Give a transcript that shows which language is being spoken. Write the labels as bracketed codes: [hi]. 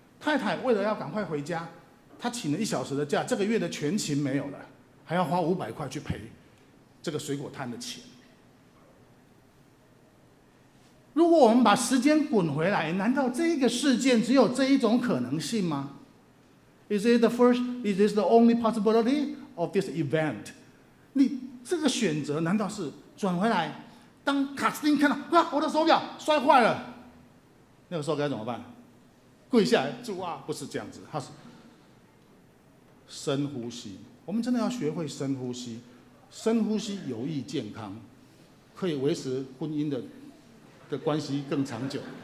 [zh] 太太为了要赶快回家，她请了1小时的假，这个月的全勤没有了，还要花500块去赔这个水果摊的钱。如果我们把时间滚回来，难道这个事件只有这一种可能性吗？ [en] Is it the first? Is this the only possibility of this event? [zh] 你这个选择难道是转回来？当卡斯汀看到哇，我的手表摔坏了，那个时候该怎么办？跪下来主啊，不是这样子，他是深呼吸。我们真的要学会深呼吸，深呼吸有益健康，可以维持婚姻的关系更长久。